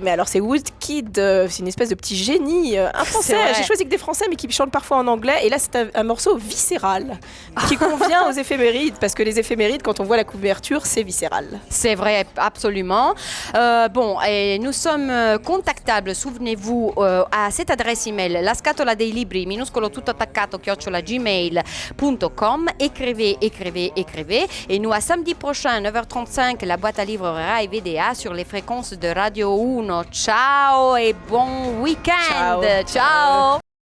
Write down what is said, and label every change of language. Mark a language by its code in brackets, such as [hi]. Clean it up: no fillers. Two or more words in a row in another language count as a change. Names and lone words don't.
[fr] Mais alors, c'est Woodkid, c'est une espèce de petit génie, un français. J'ai choisi que des Français, mais qui chantent parfois en anglais. Et là, c'est un morceau viscéral qui convient aux éphémérides, parce que les éphémérides, quand on voit la couverture, c'est viscéral. C'est vrai, absolument. Et nous sommes contactables, souvenez-vous, à cette adresse email, [it] la scatola dei libri, minuscolo tutto attaccato [fr] @gmail.com. Écrivez. Et nous, à samedi prochain, 9h35, la boîte à livres Rai VDA sur les fréquences de Radio 1. Ciao et bon week-end. Ciao.